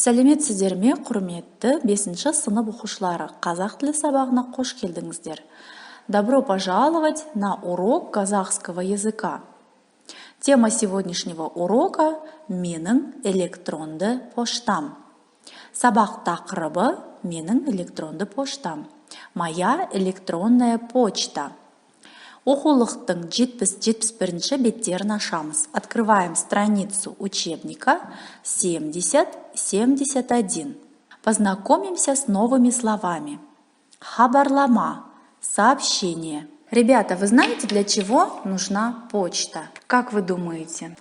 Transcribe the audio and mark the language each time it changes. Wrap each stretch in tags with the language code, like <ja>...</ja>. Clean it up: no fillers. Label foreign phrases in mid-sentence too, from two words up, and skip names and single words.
<kk>Сәлеметсіздер ме, құрметті 5-ші сынып оқушылары, қазақ тілі сабағына қош келдіңіздер.</kk> <ru>Добро пожаловать на урок казахского языка. Тема сегодняшнего урока –</ru> <kk>менің электронды поштам. Сабақ тақырыбы – менің электронды поштам.</kk> <ru>Моя электронная почта.</ru> <kk>Оқулықтың 70-71 беттерін ашамыз.</kk> <ru>Открываем страницу учебника 70-71. Познакомимся с новыми словами. Хабарлама – сообщение. Ребята, вы знаете, для чего нужна почта? Как вы думаете?</ru>